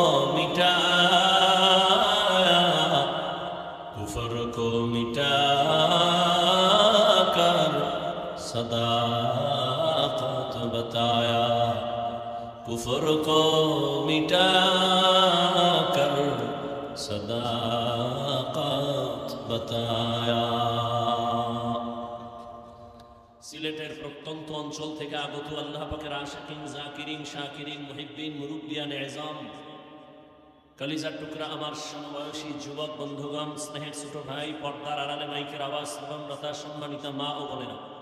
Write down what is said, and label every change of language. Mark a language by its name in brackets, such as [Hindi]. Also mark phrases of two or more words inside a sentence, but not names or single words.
[Urdu] مٹایا، کفر کو مٹا کر صداقت بتایا، کفر کو مٹا کر صداقت بتایا۔ [Bangla] সিলেটের প্রত্যন্ত অঞ্চল থেকে আগত আল্লাহ পাকের আশিকিন, জাকিরিন, শাকিরিন, মুহিব্বিন, মুরুব্বিয়ানে এজাম, কলিজার টুকরা আমার সমবয়সী যুবক বন্ধুগণ, স্নেহের ছোট ভাই, পর্দার আড়ালে মাইকের আওয়াজ শ্রবণরতা সম্মানিতা মা ও বোনেরা,